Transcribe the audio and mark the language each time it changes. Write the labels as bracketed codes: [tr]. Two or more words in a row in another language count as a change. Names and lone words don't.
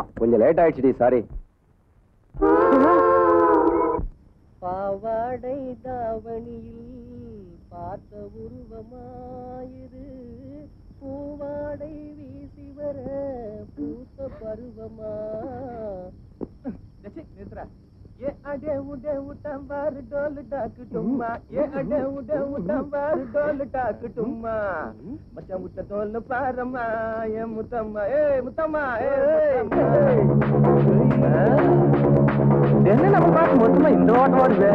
[ta] கொஞ்சம் லேட் ஆயிடுச்சுடி, சாரி. பாவாடை தாவணியில் பார்த்த உருவமாயிரு, பூவாடை வீசி வர பூத்த பருவமா. ये अडे उडे उटंबार डोल डाक टुम्मा, ये अडे उडे उटंबार डोल डाक टुम्मा, मचा मुट्टा डोल पारमा, ये मुतम्मा, ए मुतम्मा, ए என்ன நம்ம பாட்டு மொத்தமா இந்த ஓட்டம் ஓடுது.